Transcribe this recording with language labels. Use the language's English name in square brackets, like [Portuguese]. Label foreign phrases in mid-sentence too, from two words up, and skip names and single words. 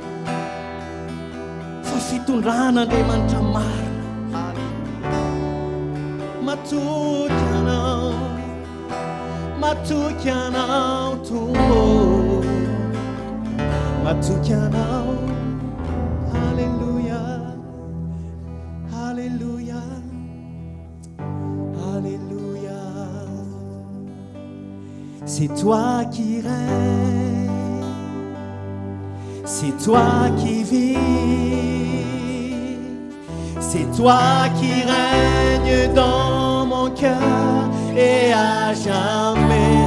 [Malagasy] fa fitondrana Andriamanitra marina matoky anao matoky anao tombo matoky anao Alleluia Alleluia Alléluia. [French] C'est toi qui règnes, c'est toi qui vis, c'est toi qui règnes dans mon cœur et à jamais.